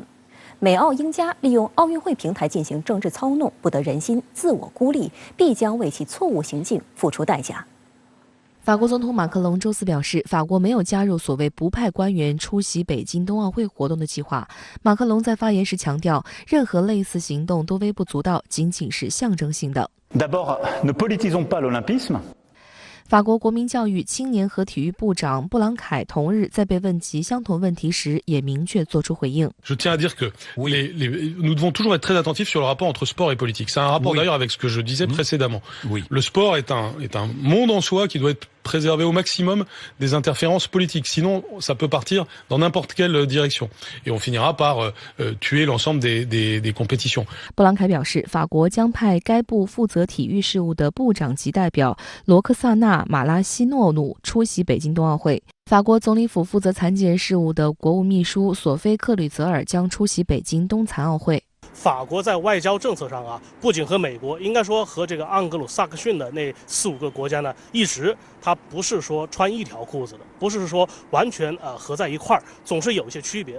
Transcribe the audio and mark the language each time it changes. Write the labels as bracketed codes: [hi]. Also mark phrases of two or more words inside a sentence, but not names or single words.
[zh] 美澳英加利用奥运会平台进行政治操弄，不得人心，自我孤立，必将为其错误行径付出代价。法国总统马克龙周四表示，法国没有加入所谓不派官员出席北京冬奥会活动的计划。马克龙在发言时强调，任何类似行动都微不足道，仅仅是象征性的。 [fr] D'abord, ne politisons pas l'olympisme. [zh] 法国国民教育、青年和体育部长布朗凯同日在被问及相同问题时，也明确作出回应。 [fr] Je tiens à dire que nous devons toujours être très attentifs sur le rapport entre sport et politique. C'est un rapport d'ailleurs avec ce que je disais précédemment. Le sport est un monde en soi qui doit être préserver au maximum des interférences politiques. Sinon, ça peut partir dans n'importe quelle direction. Et on finira par tuer l'ensemble des compétitions. [zh] 布朗凯表示，法国将派该部负责体育事务的部长级代表罗克萨纳·马拉西诺努出席北京冬奥会。法国总理府负责残疾人事务的国务秘书索菲·克吕泽尔将出席北京冬残奥会。法国在外交政策上不仅和美国，应该说和这个盎格鲁撒克逊的那4-5个国家呢，一直它不是说穿一条裤子的，不是说完全合在一块儿，总是有一些区别。